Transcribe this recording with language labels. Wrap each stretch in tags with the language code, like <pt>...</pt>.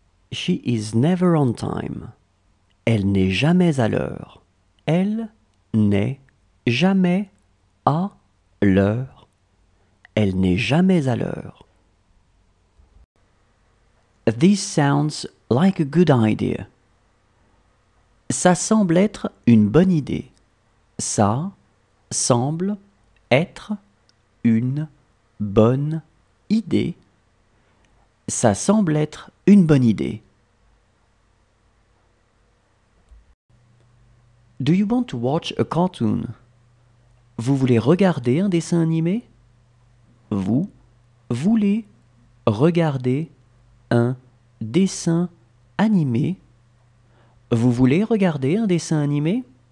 <en>She is never on time.</en> <fr>Elle n'est jamais à l'heure. Elle n'est jamais à l'heure. Elle n'est jamais à l'heure.</fr> <en>This sounds like a good idea.</en> <fr>Ça semble être une bonne idée. Ça semble être une bonne idée. Ça semble être une bonne idée.</fr> <en>Do you want to watch a cartoon?</en> <fr>Vous voulez regarder un dessin animé? Vous voulez regarder un dessin animé? Vous voulez regarder un dessin animé?</fr>